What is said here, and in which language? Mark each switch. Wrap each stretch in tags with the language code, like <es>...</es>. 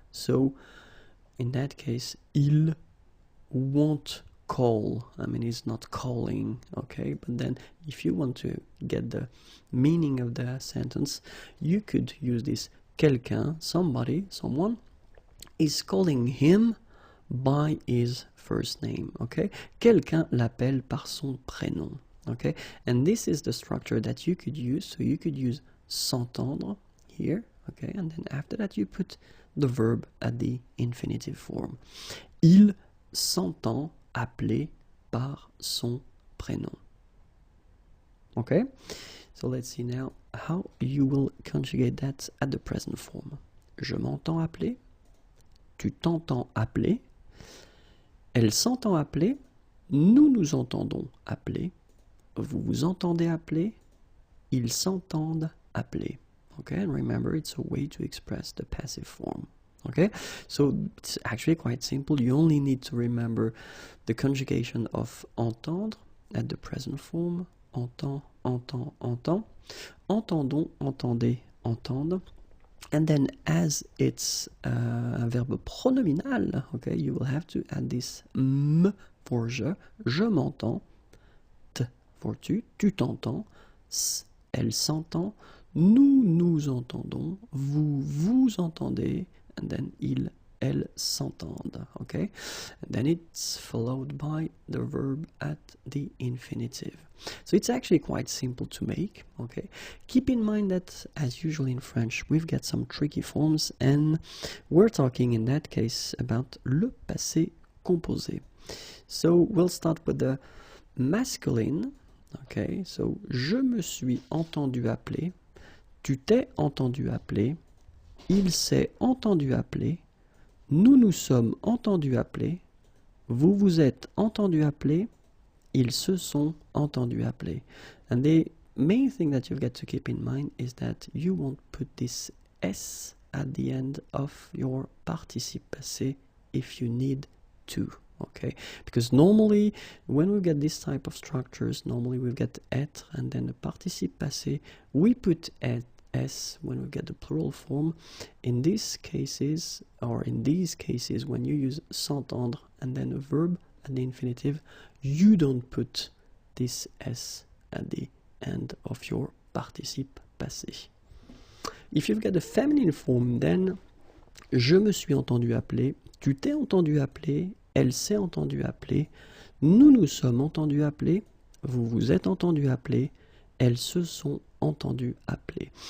<en>So in that case, il won't call. I mean, he's not calling, okay? But then if you want to get the meaning of the sentence, you could use this quelqu'un, somebody, someone is calling him by his first name, okay?</en> <fr>Quelqu'un l'appelle par son prénom, okay?</fr> <en>And this is the structure that you could use. So you could use s'entendre here, okay? And then after that you put the verb at the infinitive form.</en> <fr>Il s'entend appeler par son prénom.</fr> <en>Okay? So let's see now how you will conjugate that at the present form.</en> <fr>Je m'entends appeler. Tu t'entends appeler. Elle s'entend appeler. Nous nous entendons appeler. Vous vous entendez appeler. Ils s'entendent appeler.</fr> <en>Okay, and remember, it's a way to express the passive form. Okay, so it's actually quite simple. You only need to remember the conjugation of entendre at the present form.</en> <fr>Entend, entend, entend. Entendons, entendez, entendre.</fr> <en>And then as it's a verbe pronominal, okay, you will have to add this m for</en> <fr>je m'entends,</fr> <en>t for</en> <fr>tu t'entends,</fr> <en>s,</en> <fr>elle s'entend, nous nous entendons, vous vous entendez,</fr> <en>and then</en> <fr>il, elle s'entendent,</fr> <en>okay? And then it's followed by the verb at the infinitive. So it's actually quite simple to make, okay? Keep in mind that, as usual in French, we've got some tricky forms, and we're talking in that case about le passé composé. So we'll start with the masculine, okay?</en> <fr>So je me suis entendu appeler, tu t'es entendu appeler, il s'est entendu appeler, nous nous sommes entendus appeler, vous vous êtes entendu appeler, ils se sont entendus appeler.</fr> <en>And the main thing that you've got to keep in mind is that you won't put this S at the end of your participe passé if you need to, okay? Because normally, when we get this type of structures, normally we've got être and then the participe passé, we put S when we get the plural form. In these cases, when you use s'entendre and then a verb at the infinitive, you don't put this S at the end of your participe passé. If you've got the feminine form, then</en> <fr>je me suis entendu appeler, tu t'es entendu appeler, elle s'est entendue appeler, nous nous sommes entendus appeler, vous vous êtes entendu appeler, elles se sont entendues appeler.</fr>